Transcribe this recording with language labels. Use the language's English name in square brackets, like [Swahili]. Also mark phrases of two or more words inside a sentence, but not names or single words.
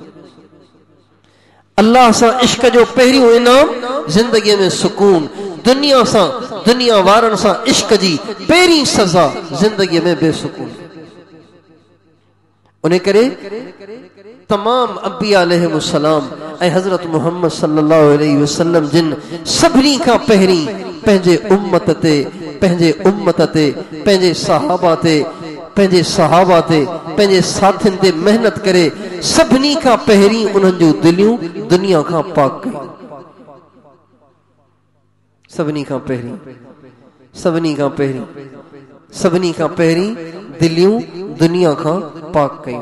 [Sindhi] अल्लाह सां इश्क जो पहिरियों इनाम ज़िंदगीअ में सुकून। दुनिया वारनि सां इश्क जी पहिरीं सज़ा ज़िंदगीअ में बेसुकून। उन करे तमाम अंबिया अलैहिमुस्सलाम ऐं हज़रत मुहम्मद [Arabic] صلى الله عليه وسلم [Sindhi] जिन सभिनी खां पहिरीं पंहिंजे उम्मत ते, पंहिंजे सहाबा ते, पंहिंजे साथियुनि ते मेहनत करे सभिनी खां पहिरीं उन्हनि जूं दिलियूं दुनिया खां पाक कयूं। सभिनी खां पहिरीं दिलियूं दुनिया खां पाक कयूं।